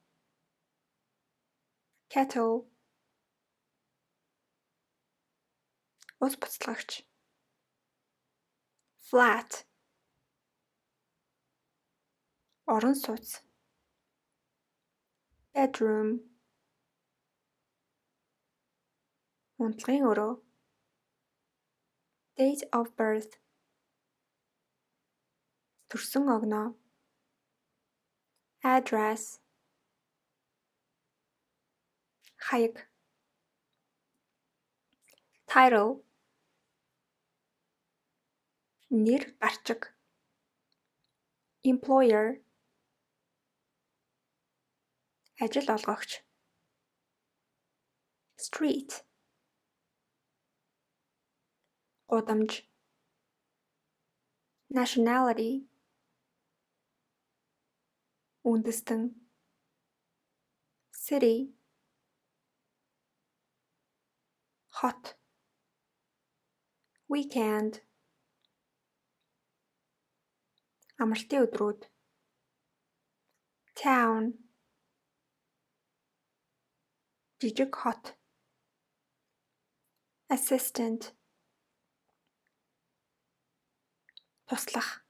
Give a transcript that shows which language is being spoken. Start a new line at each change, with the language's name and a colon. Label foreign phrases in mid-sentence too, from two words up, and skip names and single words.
Mongolian: Kettle. Ус буцалгагч. Flat. Орон сууц.
English: Bedroom.
Mongolian: Унтлагын өрөө.
English: Date of birth.
Mongolian: төрсөн огноо. Address. Хаяг. Title. Нэр гарчиг. Employer. Ажил олгогч. Street. Гудамж. Nationality. Үндэстэн. City. Hot.
English: Weekend.
Mongolian: Амралтын өдрүүд. Town. Жижиг хот. Assistant. Туслах.